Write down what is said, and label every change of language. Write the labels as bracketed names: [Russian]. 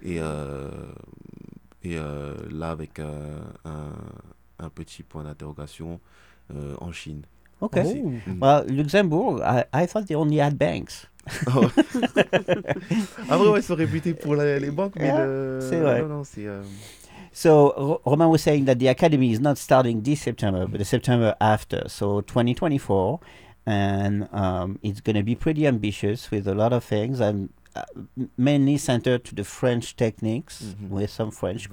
[French] Et là avec un petit point d'interrogation en Chine. Ok. Oh. Mm. [English] Well, Luxembourg, I thought they only had banks. [French] Ah ouais, ils sont réputés pour les banques, mais c'est vrai. Non, c'est. [English] So Romain was saying that the academy is not starting this September, but the September after, so 2024, and it's going to be pretty ambitious with a lot of things, and mainly centered to the French techniques, mm-hmm. with some French mm-hmm.